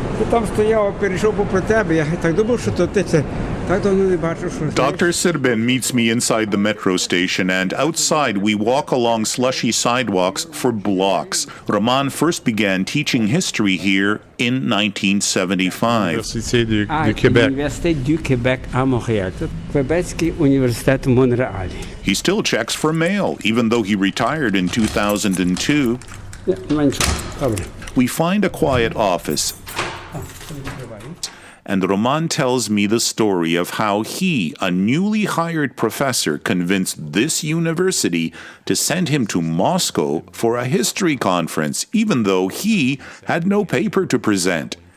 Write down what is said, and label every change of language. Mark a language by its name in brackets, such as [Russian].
[Ukrainian] Там стояв, перейшов попри тебе, я так думав, що то ти це так давно не бачив, що... [English] Dr. Serbin meets me inside the metro station, and outside we walk along slushy sidewalks for blocks. Roman first began teaching history here in 1975. [French] Université du Québec. [Ukrainian] Університет du Québec à Montréal. Quebecский університет в Монреалі. [English] He still checks for mail, even though he retired in 2002. [Ukrainian] Добре. [English] We find a quiet office, and Roman tells me the story of how he, a newly hired professor, convinced this university to send him to Moscow for a history conference, even though he had no paper to present.